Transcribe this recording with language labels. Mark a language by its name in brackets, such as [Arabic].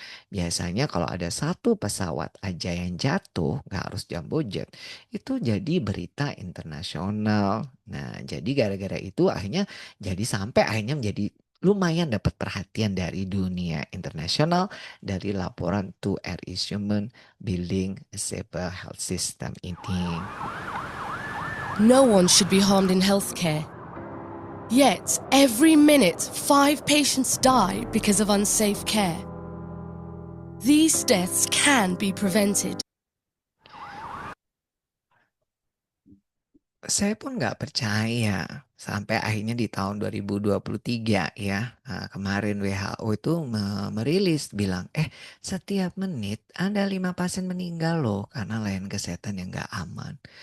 [Indonesian] Biasanya kalau ada satu pesawat aja yang jatuh, nggak harus jumbo jet, itu jadi berita internasional. Nah, jadi gara-gara itu akhirnya jadi sampai akhirnya menjadi lumayan dapat perhatian dari dunia internasional dari laporan to air instrument [English] building a safer health system [Indonesian] ini. [English] No one should be harmed in healthcare. Yet, every minute, 5 patients die because of unsafe care. These deaths can be prevented. [Indonesian] Saya pun nggak percaya sampai akhirnya di tahun 2023 ya, kemarin WHO itu merilis bilang, setiap menit ada 5 pasien meninggal loh karena layanan kesehatan yang nggak aman.